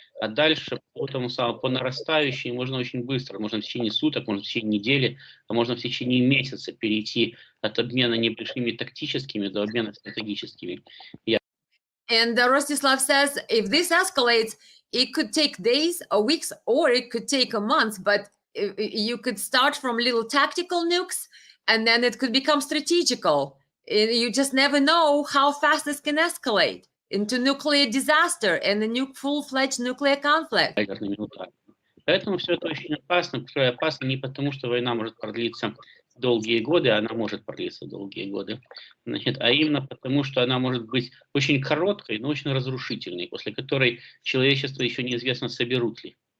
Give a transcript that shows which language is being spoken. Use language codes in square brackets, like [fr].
[ru] А дальше по тому самому, по нарастающей можно очень быстро, можно в течение суток, можно в течение недели, а можно в течение месяца перейти от обмена небольшими тактическими до обмена стратегическими. [en] And Rostislav says, if this escalates, it could take days or weeks, or it could take a month, but you could start from little tactical nukes, and then it could become strategical. You just never know how fast this can escalate into nuclear disaster and a full-fledged nuclear conflict. [ru] Поэтому все это очень опасно. Опасно не потому, что война может продлиться долгие годы, она может продлиться долгие годы, а именно потому, что она может быть очень короткой, но очень разрушительной, после которой человечество еще неизвестно, соберут ли.